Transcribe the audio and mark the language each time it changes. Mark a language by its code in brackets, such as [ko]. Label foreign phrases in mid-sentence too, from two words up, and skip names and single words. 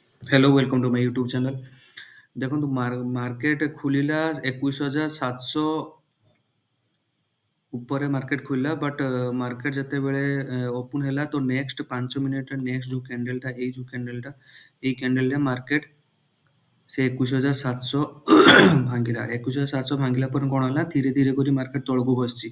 [en] Hello welcome to my YouTube channel. [or] ଦେଖ ମାର୍କେଟ ଖୋଲିଲା 21,700 ଉପରେ ମାର୍କେଟ ଖୋଲିଲା [en] but market [or] ଯେତେବେଳେ ଓପନ୍ ହେଲା ତ ନେକ୍ସଟ 5 ମିନିଟରେ ନେକ୍ସଟ ଯୋଉ କ୍ୟାଣ୍ଡେଲଟା ଏଇ କ୍ୟାଣ୍ଡେଲରେ ମାର୍କେଟ ସେ 21,700 ଭାଙ୍ଗିଲା। 21,700 ଭାଙ୍ଗିଲା ପରେ କଣ ହେଲା, ଧୀରେ ଧୀରେ କରି ମାର୍କେଟ ତଳକୁ ଖସିଛି।